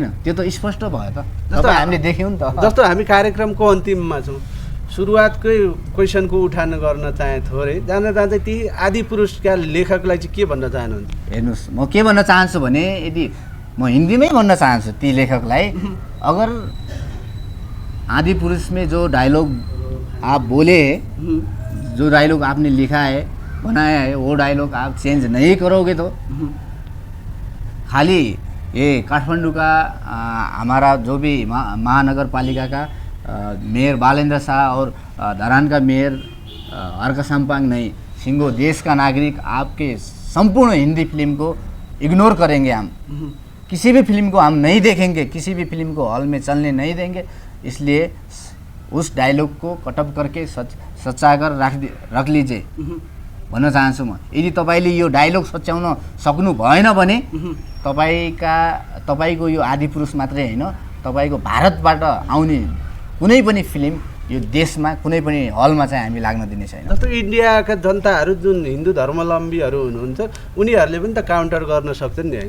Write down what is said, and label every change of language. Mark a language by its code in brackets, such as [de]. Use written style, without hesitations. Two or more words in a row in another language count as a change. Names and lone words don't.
[ne] त्यो त स्पष्ट भयो त, जस्तो हामीले देख्यौँ नि त। जस्तो हामी कार्यक्रमको अन्तिममा छौँ, सुरुवातकै क्वेसनको उठान गर्न चाहे थोरै, जाँदा जाँदै ती आदि पुरुषका लेखकलाई चाहिँ के भन्न चाहनुहुन्छ? हेर्नुहोस्, म के भन्न चाहन्छु भने, यदि म हिन्दीमै भन्न चाहन्छु ती लेखकलाई, [hi] अगर आदि पुरुष में जो डायलॉग आप बोले हैं, जो डायलॉग आपने लिखा है, बनाया है, वो डायलॉग आप चेंज नहीं करोगे तो खाली ये काठमाडौँ का हमारा जो भी महानगर पालिका का मेयर बालेंद्र शाह और धरान का मेयर अर्क साम्पाङ नहीं, सिंगो देश का नागरिक आपके संपूर्ण हिंदी फिल्म को इग्नोर करेंगे हम। किसी भी फिल्म को हम नहीं देखेंगे, किसी भी फिल्म को हॉल में चलने नहीं देंगे। इसलिए उस डायलॉग को कटअप करके सच्चाकर रख लीजिए [ne] भन्न चाहन्छु म। यदि तपाईँले यो डायलॉग सच्याउन सक्नु भएन भने तपाईँको यो आदि पुरुष मात्रै हैन, तपाईँको भारतबाट आउने कुनै पनि फिल्म यो देशमा कुनै पनि हलमा चाहिँ हामी लाग्न दिने छैन। जस्तो इन्डियाका जनताहरू जुन हिन्दू धर्मावलम्बीहरू हुनुहुन्छ, उनीहरूले पनि त काउन्टर गर्न सक्छन् नि, होइन?